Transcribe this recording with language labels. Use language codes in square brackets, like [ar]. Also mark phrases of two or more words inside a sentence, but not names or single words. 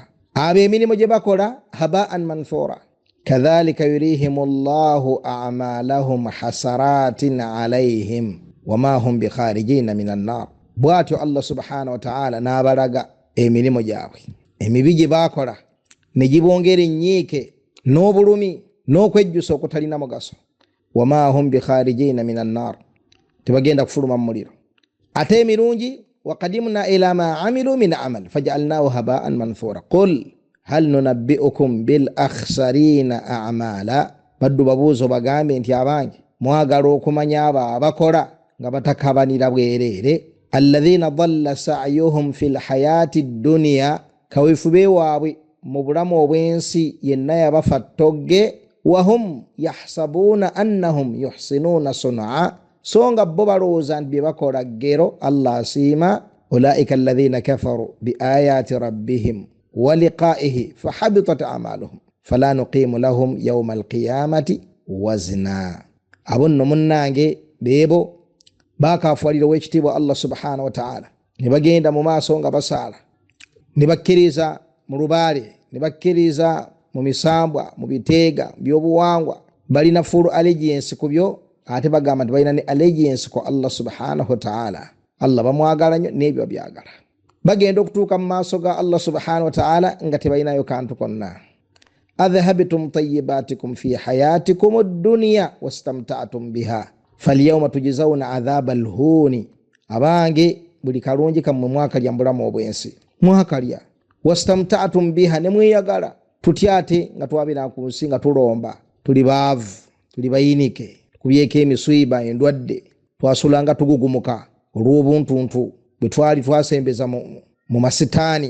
[lg] Abo emirimu gye bakola [ar] هباء منثورا كذلك يريهم الله أعمالهم حسرات عليهم وما هم بخارجين من النار, [lg] bw'atyo [ar] الله سبحانه وتعالى [lg] n'abalaga emirimu gyabwe emibi gye bakola ne gibongera ennyiike n'obulumi n'okwejjusa okutalina mugaso. [ar] وما هم بخارجين من النار, [lg] tebagenda kufuluma mu muliro. Ate emirungi [ar] وقدمنا إلى ما عملوا من عمل فجعلناه هباء منثورا. قل هل ننبئكم بالأخسرين أعمالا, [lg] baddu babuuzo bagambe nti abange mwagala okumanya abo abakola nga batakabanira bwerere. [ar] الذين ضل سعيهم في الحياة الدنيا, [lg] kawifube waabwe mu bulamu obwensi yenna yabafa ttogge. [ar] وهم يحسبون أنهم يحسنون صنعا, [lg] so nga bo balowooza nti bye bakola ggero Allah asiima. [ar] أولئك الذين كفروا بآيات ربهم ولقائه فحبطت أعمالهم فلا نقيم لهم يوم القيامة وزنا. [lg] Abonno munnange beebo bakafuwalira w'ekitiibwa [ar] الله سبحانه وتعالى, [lg] ne bagenda mu maaso nga basaala, ne bakkiriza mu lubaale, ne bakkiriza mu misambwa, mu biteega by'obuwangwa. Balina [en] full allegiance [lg] ku byo, ate bagamba nti balina ne allegiance ku [ar] الله سبحانه وتعالى. [lg] Allah bamwagala nnyo n'ebyo byagala. Bagenda okutuuka mu maaso ga [ar] الله سبحانه وتعالى [lg] nga tebalinayo kantu konna. [ar] أذهبتم طيباتكم في حياتكم الدنيا واستمتعتم بها فاليوم تجزون عذاب الهون. [lg] Abange buli kalungi kammwe mwakalya mu bulamu obwensi, mwakalya. [ar] واستمتعتم بها, [lg] ne mweyagala. Tutyate nga twabira ku nsi nga tulomba, tuli baavu, tuli bayinike, kubyeko emiswiba, endwadde, twasulanga tugugumuka olw'obuntuntu bwe twali twasembeza mu masitaani.